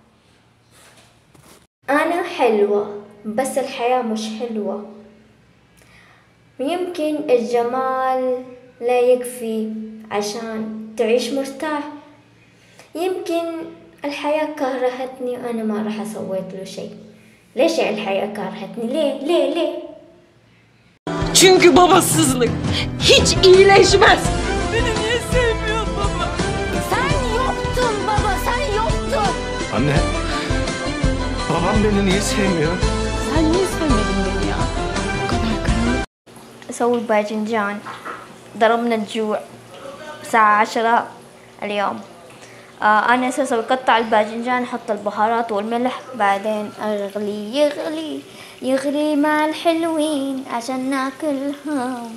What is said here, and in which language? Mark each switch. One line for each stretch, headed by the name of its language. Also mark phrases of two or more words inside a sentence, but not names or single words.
Arabic: أنا حلوة بس الحياة مش حلوة، ويمكن الجمال لا يكفي عشان تعيش مرتاح. يمكن الحياة كرهتني وأنا ما راح أسويت له شيء. ليش يعني الحياة كرهتني؟ ليه؟
Turkish: Çünkü babasızlık hiç iyileşmez. Beni niye sevmiyor baba? Sen yoktun baba, sen yoktun. Anne, babam beni niye sevmiyor? Sen niye sevmedin beni ya? O kadar karanlık.
Arabic: أسوي باذنجان، ضربنا الجوع الساعة 10 اليوم. أنا أساسا بقطع الباذنجان، أحط البهارات والملح، بعدين أغلي يغلي مع الحلوين عشان ناكلهم.